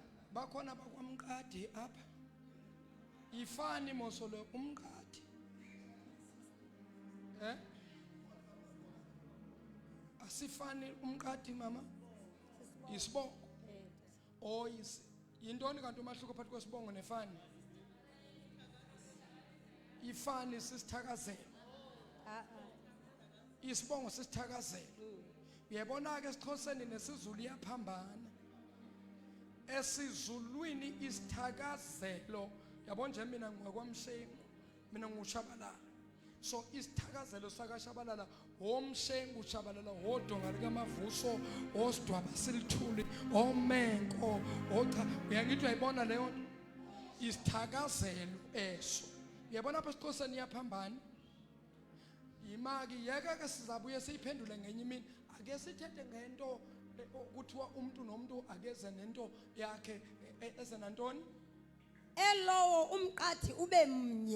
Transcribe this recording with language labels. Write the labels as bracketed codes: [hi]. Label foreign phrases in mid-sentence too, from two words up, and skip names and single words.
[xh] bakhona bakwamqadi apha ifani mosolo umqadi asifani umqadi mama isibongo yintoni kanti umahluko phakathi kwesibongo nefani ifani sisithakazelo isibongo sisithakazelo uyabona ke esiXhoseni nesizulu iyaphambana esizulwini isithakazelo yabo nje [zu] mina ngwakwamshengu mina ngushabalala [xh] so isithakazelo sakashabalala omshengu ushabalala hodonga likamavuso osidwaba silithuli omenko ocha uyangithi uyayibona leyo isithakazelo eso uyabona apha esiXhoseni iyaphambana imaki yeke ke sizabuye siyiphendule ngenye imini ake sithethe ngento kuthiwa umuntu nomuntu akeze nento yakhe eze nantoni elowo umqadi ube mnye